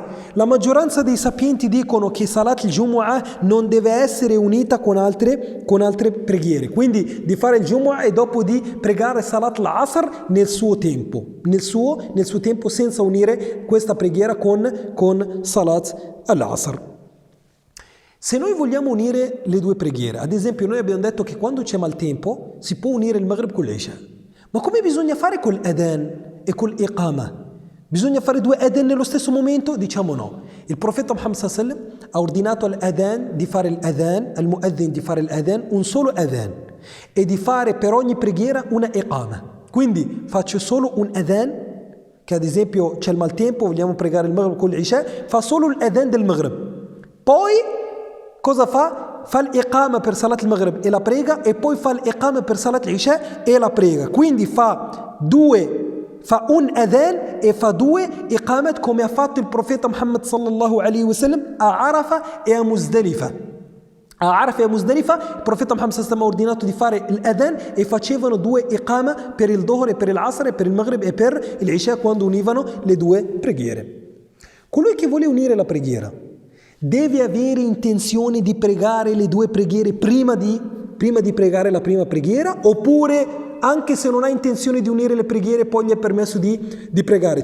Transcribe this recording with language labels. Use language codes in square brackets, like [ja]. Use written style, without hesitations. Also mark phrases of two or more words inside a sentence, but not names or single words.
[it] La maggioranza dei sapienti dicono che [ar] صلاة الجمعة [it] non deve essere unita con altre preghiere, quindi di fare il Jumu'ah e dopo di pregare [ar] صلاة العصر [it] nel suo tempo, senza unire questa preghiera con [ar] صلاة العصر. [it] Se noi vogliamo unire le due preghiere, ad esempio noi abbiamo detto che quando c'è maltempo si può unire il Maghrib con l'Isha, ma come bisogna fare con l'Adhan e con l'Iqama? Bisogna fare 2 Adhan nello stesso momento? Diciamo no. Il profeta Muhammad [ar] صلى الله عليه وسلم [it] ha ordinato all'Adhan di fare l'Adhan, al Mu'adhin di fare l'Adhan, un solo Adhan, e di fare per ogni preghiera una Iqama. Quindi faccio solo un Adhan, che ad esempio c'è il maltempo, vogliamo pregare il Maghrib con l'Isha, fa solo l'Adhan del Maghrib. Poi cosa fa? Fa l'iqama per [ar] صلاة المغرب [it] e la prega, e poi fa l'iqama per [ar] صلاة العشاء [it] e la prega. Quindi fa un adhan e fa 2 iqamat, come ha fatto il profeta Muhammad [ar] صلى الله عليه وسلم [it] a Arafa e a Muzdalifa. A Arafa e a Muzdalifa il profeta Muhammad [ar] صلى الله عليه وسلم [it] ha ordinato di fare l'adhan e facevano 2 iqama per il Dhuhr e per l'Asr e per il Maghrib e per l'Isha quando univano le 2 preghiere. Colui che vuole unire la preghiera deve avere intenzione di pregare le 2 preghiere prima di pregare la prima preghiera, oppure anche se non ha intenzione di unire le preghiere poi gli è permesso di pregare?